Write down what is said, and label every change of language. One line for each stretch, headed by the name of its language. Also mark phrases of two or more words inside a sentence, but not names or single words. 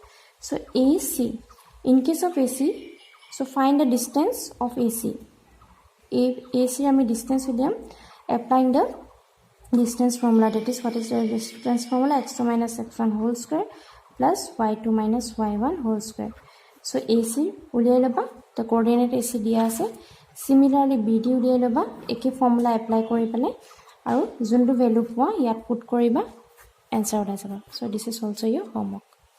English: So AC, in case of AC, so find the distance of AC. AC I distance with applying the distance formula. That is what is the distance formula? X2 minus x1 whole square plus y2 minus y1 whole square.
Assamese: So AC উলিয়াই ল'বা,
English: the coordinate
Assamese: AC দিয়া আছে. Similarly BD উলিয়াই ল'বা, একে
English: formula apply
Assamese: কৰি পালে আৰু যিটো value পোৱা যাত put কৰিবা, answer ওলাই যাব.
English: So this is also your homework.